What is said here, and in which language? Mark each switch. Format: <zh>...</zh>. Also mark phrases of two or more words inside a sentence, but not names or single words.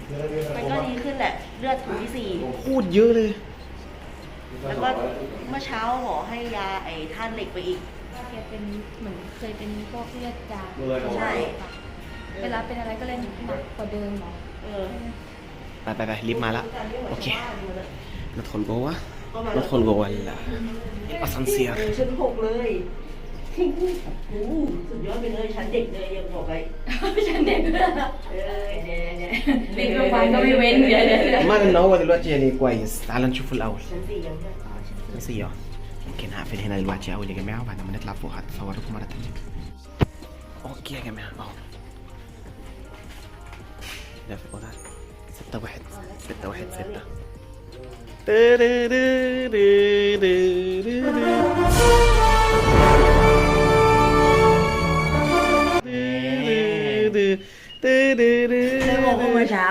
<th>มันก็ดีขึ้นแหละเลือดถุงที่4 พูดเยอะเลย แล้วก็เมื่อเช้าหมอให้ยาไอ้ธาตุเหล็กไปอีก แกเป็นเหมือนเคยเป็นพวกเลือดจาง ใช่ เวลาเป็นอะไรก็เลยหนักกว่าเดิมหรอ ไปรีบมาแล้วโอเค</th> <ar>ندخل جوه ندخل جوه الاسانسير</ar> <th>ชั้น6เลยโอ้สุดยอดไปเลยชั้นเด็กเลยยังบอกเลย ฉันเด็กด้วยเนี่ยเด็กโรงพยาบาลก็ไม่เว้นเดี๋ยว</th> <ar>ما ان هو دلوقتي يعني كويس تعال نشوفه الاول</ar> <th>ชั้น4ยัง</th> <ar>ชั้น 4ممكن هقفل هنا دلوقتي اول يا جماعه وبعد ما نطلع فوق هتصوركم مره تانيه اوكي يا جماعه اهو ده في الاوضه</ar> <th>6 โมงเมื่อเช้า</th>